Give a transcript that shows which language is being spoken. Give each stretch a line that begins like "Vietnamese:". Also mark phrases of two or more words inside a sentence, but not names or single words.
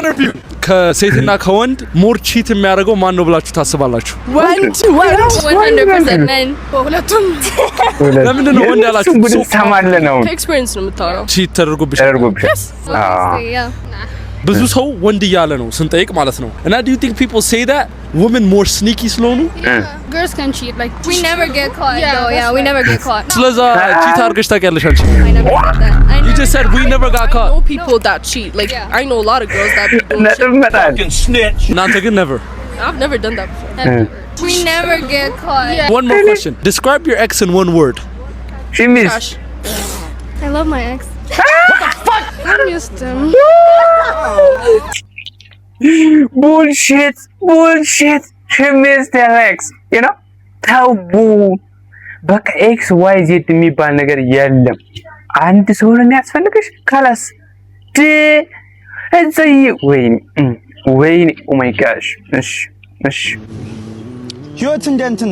Amharic: ከሴትና ከወንድ ሞር ቺት የሚያደርገው ማን ነው ብላችሁ ታስባላችሁ?
English: 100% men ሁለቱም።
Amharic: ለምንድን ነው ወንድ ያላችሁ? ሶ ታማለ ነው ኤክስፒሪየንስ ነው የምታወራው። ቺት ተደርጎብሽ ብዙ ሰው ወንድ እያለ ነው ስንጠይቅ ማለት ነው። እና
English: do you think people say that women more sneaky
Amharic: ስለሆኑ?
English: Girls can cheat like we never get caught. Yeah, we never get caught.
Amharic: ስለዛ ቺት አድርገሽ ታውቂያለሽ አንቺ?
English: I never did that. You just said we never got caught. I know people that cheat. Like I know a lot of girls that don't cheat. Fucking snitch.
Amharic: እናንተ ግን never.
English: I've never done that before. We never get caught. Yeah. One more question. Describe your ex in one word. She miss. I love my ex. What the fuck? I missed him. Bullshit. She missed her ex. You know?
Amharic: ታቡ በቃ
English: X Y Z
Amharic: የሚባል ነገር የለም። አንድ ሰው ነው የሚያስፈልግሽ ካላስ እዚህ ወይኔ
English: oh my gosh
Amharic: እሺ ህይወት እንደንትና